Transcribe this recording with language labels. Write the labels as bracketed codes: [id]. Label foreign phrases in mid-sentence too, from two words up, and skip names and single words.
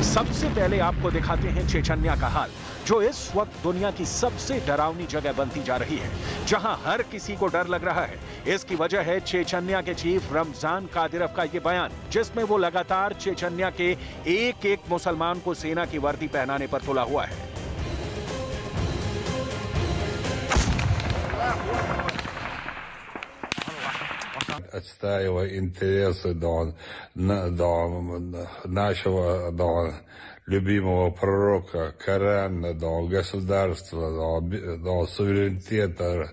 [hi] सबसे पहले आपको दिखाते हैं चेचन्या का हाल, जो इस वक्त दुनिया की सबसे डरावनी जगह बनती जा रही है, जहां हर किसी को डर लग रहा है। इसकी वजह है चेचन्या के चीफ रमजान कादिरोव का ये बयान, जिसमें वो लगातार चेचन्या के एक मुसलमान को सेना की वर्दी पहनाने पर तुला हुआ है। [ru] Отстаивая интересы нашего любимого пророка, Корана, государства, суверенитета.